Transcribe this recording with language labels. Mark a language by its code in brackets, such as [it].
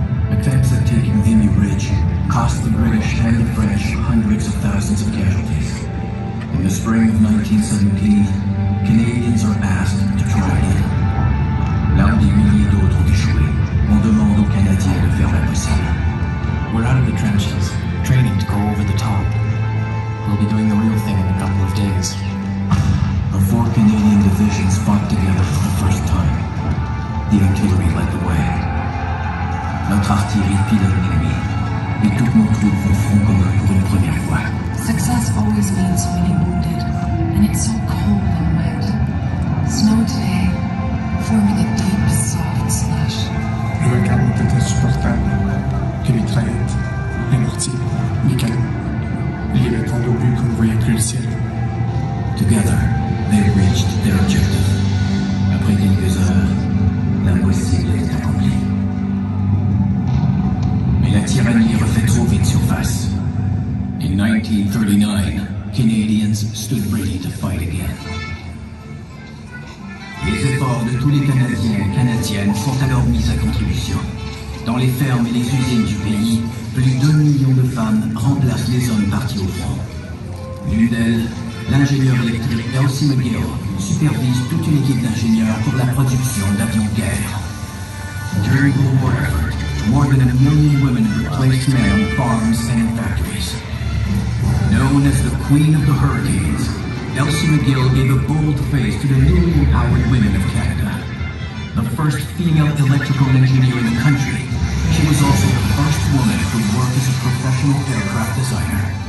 [en] Attempts at taking Vimy Ridge cost the British and the French hundreds of thousands of casualties. In the spring of 1917, Canadians are asked to try again. [fr] Là où des milliers d'autres ont échoué, on demande aux Canadiens de faire l'impossible. [en] We're out of the trenches, training to go over the top. We'll be doing the real thing in a couple of days. The 4 Canadian divisions fought together for the first time. The artillery led the way. Notre artillerie pilote l'ennemi, et toutes nos troupes vont front commun pour une première fois. Success always means winning wounded, and it's so cold and wet. Snow today, forming a deep, soft slush. [fr] Le vacarme était insupportable. Et les traînettes, les mortiers, les canons. Il y avait tant d'obus qu'on ne voyait plus le ciel. [en] Together, they reached their objective. [fr] Après quelques heures, l'impossible est accompli. Mais la tyrannie refait trop vite surface. [en] In 1939, Canadians stood ready to fight again. [fr] Les efforts de tous les Canadiens et Canadiennes sont alors mis à contribution. Dans les fermes et les usines du pays, plus d'1 million de femmes remplacent les hommes partis au front. L'une d'elles, l'ingénieur électrique Elsie McGill, supervise toute une équipe d'ingénieurs pour la production d'avions de guerre. [en] During the war effort, more than 1 million women replaced men on farms and in factories. Known as the Queen of the Hurricanes, Elsie McGill gave a bold face to the newly empowered women of Canada. The first female electrical engineer in the country, she was also the first woman to work as a professional aircraft designer.